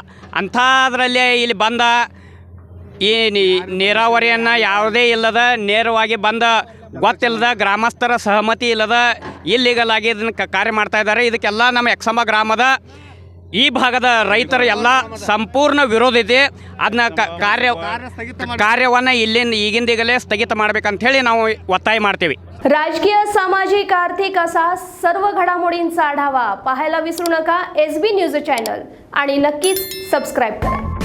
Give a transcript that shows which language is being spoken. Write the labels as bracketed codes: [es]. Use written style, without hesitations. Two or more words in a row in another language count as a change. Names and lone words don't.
[kn] ಅಂಥದ್ರಲ್ಲಿ ಇಲ್ಲಿ ಬಂದ ಈ ನೀರಾವರಿಯನ್ನು ಯಾವುದೇ ಇಲ್ಲದ ನೇರವಾಗಿ ಬಂದ ಗೊತ್ತಿಲ್ಲದ ಗ್ರಾಮಸ್ಥರ ಸಹಮತಿ ಇಲ್ಲದ ಇಲ್ಲಿಗಲ್ ಆಗಿ ಇದನ್ನು ಕಾರ್ಯ ಮಾಡ್ತಾಯಿದ್ದಾರೆ. ಇದಕ್ಕೆಲ್ಲ ನಮ್ಮ ಎಕ್ಸಂಬಾ ಗ್ರಾಮದ ಈ ಭಾಗದ ರೈತರ ಎಲ್ಲ ಸಂಪೂರ್ಣ ವಿರೋಧ ಇದೆ. ಅದನ್ನ ಕಾರ್ಯವನ್ನು ಈಗಿಂದೀಗಲೇ ಸ್ಥಗಿತ ಮಾಡಬೇಕಂತ ನಾವು ಒತ್ತಾಯ ಮಾಡ್ತೀವಿ. [mr] राजकीय, सामाजिक, आर्थिक असा सर्व घडामोडींचा आढावा पाहायला विसरू नका SB न्यूज चॅनल आणि नक्कीच सबस्क्राईब करा.